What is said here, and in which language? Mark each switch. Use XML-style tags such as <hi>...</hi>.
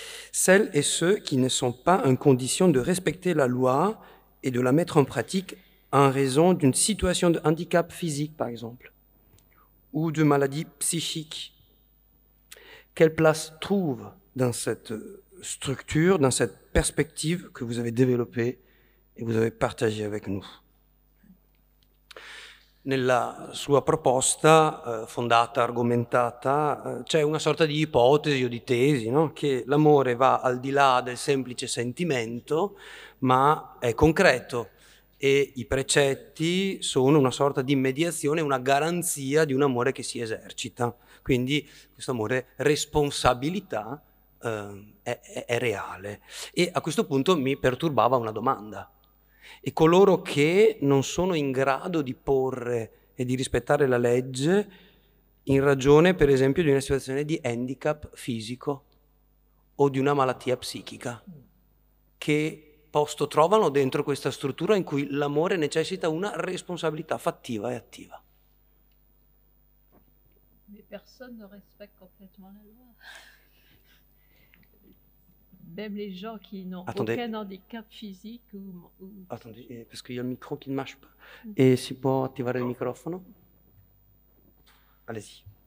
<fr>Celles et ceux qui ne sont pas en condition de respecter la loi et de la mettre en pratique en raison d'une situation de handicap physique, par exemple, ou de maladie psychique. Quelle place trouve dans cette structure, dans cette perspective que vous avez développée et vous avez partagée avec nous?</fr> <it>Nella sua proposta fondata, argomentata, c'è una sorta di ipotesi o di tesi, no? Che l'amore va al di là del semplice sentimento, ma è concreto e i precetti sono una sorta di mediazione, una garanzia di un amore che si esercita. Quindi questo amore responsabilità è reale. E a questo punto mi perturbava una domanda. E coloro che non sono in grado di porre e di rispettare la legge in ragione, per esempio, di una situazione di handicap fisico o di una malattia psichica, che posto trovano dentro questa struttura in cui l'amore necessita una responsabilità fattiva e attiva.</it> <fr>Mais personne ne respecte complètement la loi. Même les gens qui n'ont aucun handicap physique ou... Attendez, parce qu'il y a le micro qui ne marche pas. Et</fr> <it>si può attivare il microfono?</it> <fr>Allez-y.</fr>